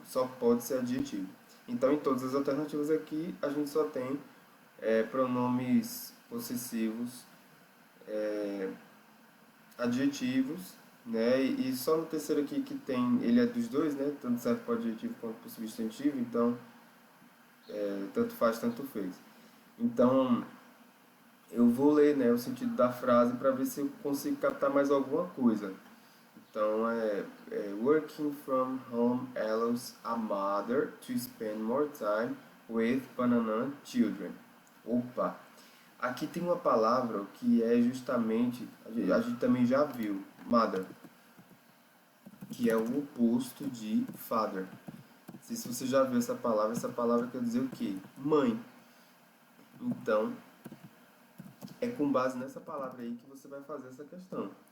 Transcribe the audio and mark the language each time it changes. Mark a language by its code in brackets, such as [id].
[pt] Só pode ser adjetivo. Então, em todas as alternativas aqui, a gente só tem pronomes possessivos adjetivos, né? E só no terceiro aqui que tem, ele é dos dois, né? Tanto serve para adjetivo quanto para substantivo, então tanto faz, tanto fez. Então, eu vou ler, né, o sentido da frase para ver se eu consigo captar mais alguma coisa. [en] Então, working from home allows a mother to spend more time with banana children. [pt] Opa! Aqui tem uma palavra que é justamente, a gente também já viu, mother, que é o oposto de father. Não sei se você já viu essa palavra quer dizer o quê? Mãe. Então, é com base nessa palavra aí que você vai fazer essa questão.